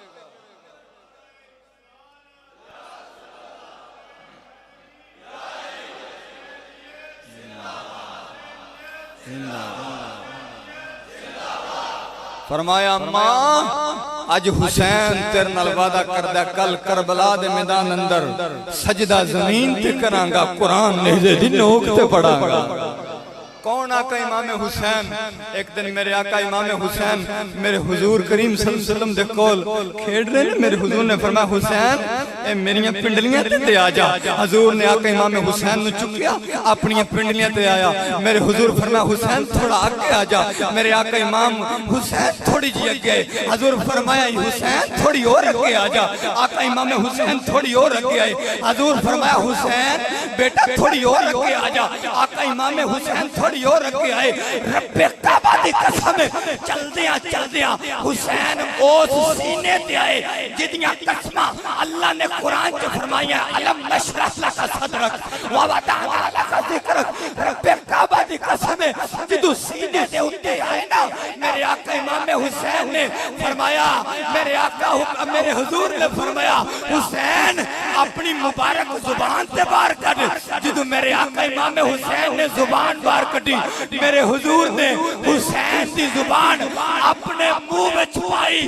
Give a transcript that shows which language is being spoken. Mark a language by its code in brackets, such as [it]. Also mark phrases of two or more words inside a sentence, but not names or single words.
[pa] فرمایا امّاں اج حسین تیرے نال وعدہ کردا، کل کربلا دے میدان اندر سجدہ زمین تے کراں گا، قرآن نیزے دی نوک تے پڑھاں گا. کون آقا امام حسین؟ اک دن میرے آقا امام حسین میرے حضور کریم [ar] صلى الله عليه وسلم [pa] دے کول کھیڈ رہے نے. میرے حضور نے فرمایا حسین اے میریاں پنڈلیاں تے آ جا. حضور نے آقا امام حسین نوں چکیا، اپنی پنڈلیاں تے آیا. میرے حضور فرمایا حسین تھوڑا اگے آ جا. میرے آقا امام حسین تھوڑی جی اگے۔ حضور فرمایا حسین تھوڑی اور اگے آ جا. آقا امام حسین تھوڑی اور اگے آئے۔ حضور فرمایا حسین بیٹا تھوڑی اور اگے آ جا. آقا امام حسین تھوڑی اور اگے آئے، ربِ کعبہ دی قسم چلدیاں چلدیاں حسین اس سینے تے آئے جدیاں قسماں اللہ نے قرآن چ فرمائیاں, [ar] ألم نشرح لك صدرك ورفعنا لك ذكرك. [pa] ربِ کعبہ دی قسم جدوں سینے تے اتے آئے نا، میرے آقا امام حسین نے فرمایا، میرے آقا میرے حضور نے فرمایا، حسین اپنی مبارک زبان سے باہر کڈھ. جدوں میرے آقا امام حسین نے زبان باہر کڈھی, [ur] میرے حضور نے حسین کی زبان اپنے منہ میں چھپائی.